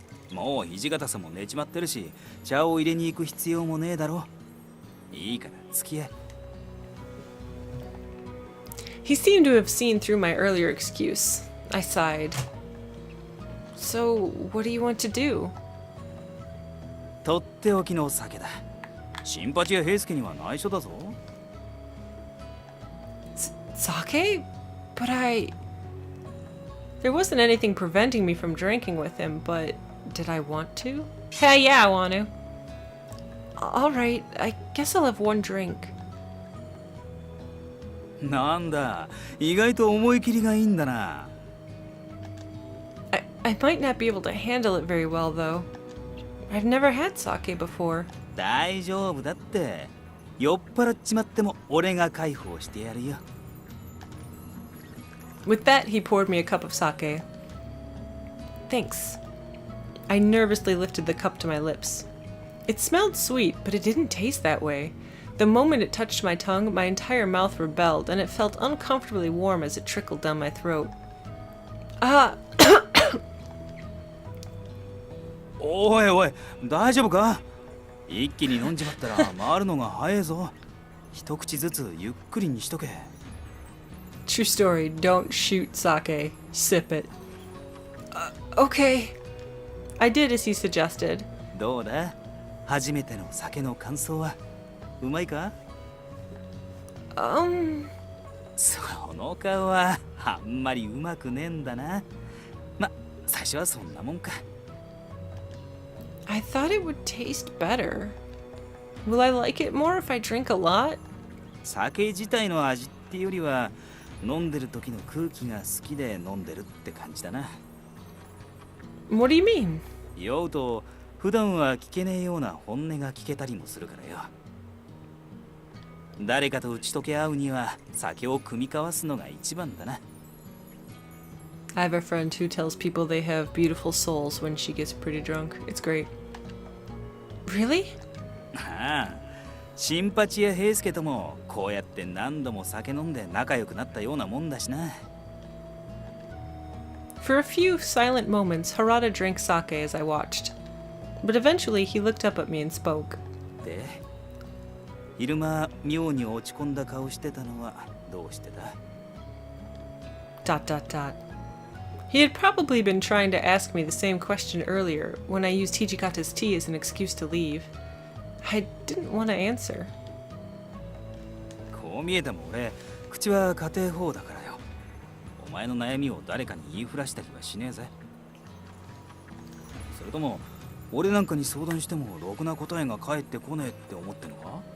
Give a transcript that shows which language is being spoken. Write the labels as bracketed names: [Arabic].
[Japanese] もう土方さんも寝ちまってるし、茶を入れに行く必要もねえだろ。いいから付き合え。 [English] He seemed to have seen through my earlier excuse. I sighed. So, what do you want to do? [Japanese] とっておきの酒だ。シンパチや平介には内緒だぞ。 [English] Sake? But There wasn't anything preventing me from drinking with him, but did I want to? Hey, yeah, I want to. Alright, I guess I'll have one drink. [Japanese] なんだ、意外と思い切りがいいんだな。 [English] I might not be able to handle it very well, though. I've never had sake before. [Japanese] 大丈夫だって。酔っ払っちまっても俺が介抱してやるよ。 [English] With that, he poured me a cup of sake. Thanks. I nervously lifted the cup to my lips. It smelled sweet, but it didn't taste that way. The moment it touched my tongue, my entire mouth rebelled, and it felt uncomfortably warm as it trickled down my throat. [Japanese] おいおい、大丈夫か？一気に飲んじまったら回るのが早いぞ。一口ずつゆっくりにしとけ。 [English] True story, don't shoot sake. Sip it. Okay. I did as he suggested. [Japanese] どうだ？初めての酒の感想はうまいか？その顔はあんまりうまくねえんだな。ま、最初はそんなもんか。 [English] I thought it would taste better. Will I like it more if I drink a lot? [Japanese] 酒自体の味ってよりは飲んでる時の空気が好きで飲んでるって感じだな。 [English] What do you mean? [Japanese] 酔うと普段は聞けねえような本音が聞けたりもするからよ。誰かと打ち解け合うには酒を酌み交わすのが一番だな。 [English] I have a friend who tells people they have beautiful souls when she gets pretty drunk. It's great. Really? [Japanese] ああ、シンパチや平介ともこうやって何度も酒飲んで仲良くなったようなもんだしな。 [English] For a few silent moments, Harada drank sake as I watched. But eventually he looked up at me and spoke. [Japanese] で、昼間妙に落ち込んだ顔してたのはどうしてだ？ [English] He had probably been trying to ask me the same question earlier when I used Hijikata's tea as an excuse to leave. I didn't want to answer. [Japanese] こう見えても俺、口は家庭法だからよ。お前の悩みを誰かに言いふらしたりはしねえぜ。それとも俺なんかに相談してもろくな答えが返ってこねえって思ってんのか？